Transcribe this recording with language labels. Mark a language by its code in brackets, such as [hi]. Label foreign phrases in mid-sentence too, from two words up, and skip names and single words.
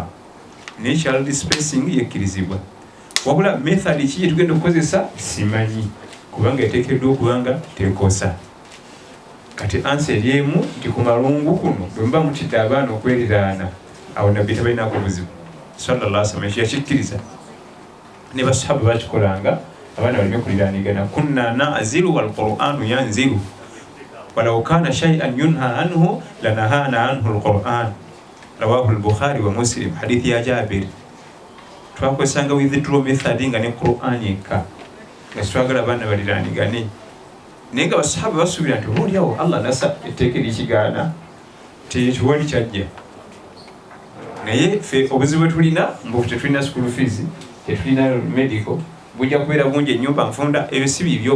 [lg] Naye [en] child spacing [lg] yekkirizibwa. Wabula method ki gye tugenda okukozesa simanyi kubanga eteekeddwa okubanga tekosa. Kati ansi eri emu nti ku malungu kuno bwe muba mutidde abaana okweriraana awo nabbi tabalinaako buzibu [ar] صلى الله عليه وسلم [lg] yakikkiriza ne basahaba bakikolanga abaana balime kuliraanigana [ar] كنا نعزل والقرآن ينزل ولو كان شيئا ينهى عنه لنهانا عنه القرآن رواه البخاري ومسلم [lg] hadithi ya Jabir. twakozesanga [en] withdraw method [lg] nga ne Quran yenka nga twagala abaana baliranigane naye nga basahaba basuubira nti obaoliawo Allah nasa etteeka erikigaana tewali kyajja naye ffe obuzibu bwe tulina mbu tetulina [en] school fees [lg] tetulina medical bujja kubeera bungi ennyumba nfunda ebyo si bibyo